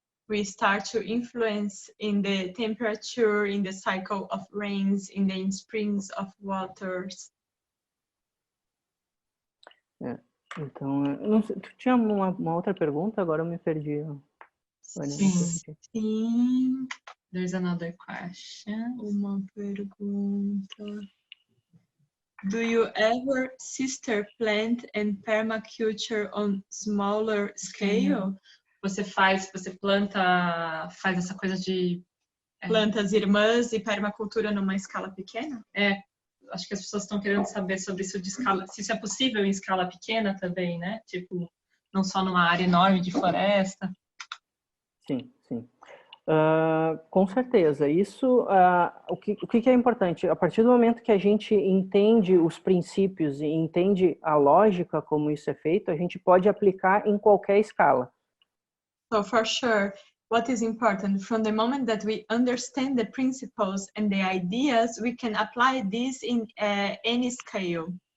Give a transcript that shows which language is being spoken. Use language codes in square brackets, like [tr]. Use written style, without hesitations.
[en] We start to influence in the temperature, in the cycle of rains, in the springs of waters. [pt] Então, não sei, tu tinha uma outra pergunta? Agora eu me perdi. Sim. [en] There's another question. [pt] Uma pergunta. [en] Do you ever sister plant and permaculture on smaller scale? [pt] Você planta, faz essa coisa de plantas irmãs e permacultura numa escala pequena? Acho que as pessoas estão querendo saber sobre isso de escala, se isso é possível em escala pequena também, né? Tipo, não só numa área enorme de floresta. Sim, sim. Com certeza. Isso, o que é importante? A partir do momento que a gente entende os princípios e entende a lógica como isso é feito, a gente pode aplicar em qualquer escala. [en] So for sure, what is important, from the moment that we understand the principles and the ideas, we can apply this in any scale.